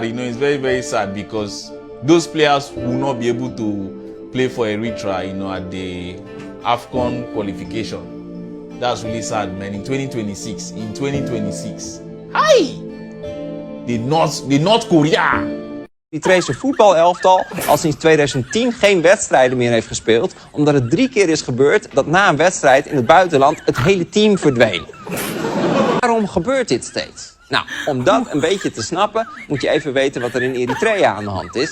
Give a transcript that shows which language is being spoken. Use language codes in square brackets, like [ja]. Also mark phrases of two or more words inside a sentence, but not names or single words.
[en] It's very, very sad because those players will not be able to play for Eritrea, at the AFCON qualification. That's really sad, man. In 2026. Hi! The North Korea. [nl] Die Eritrese voetbalelftal al sinds 2010 geen wedstrijden meer heeft gespeeld, omdat het 3 keer is gebeurd dat na een wedstrijd in het buitenland het hele team verdween. Waarom gebeurt dit steeds? Nou, om dat een beetje te snappen moet je even weten wat er in Eritrea aan de hand is.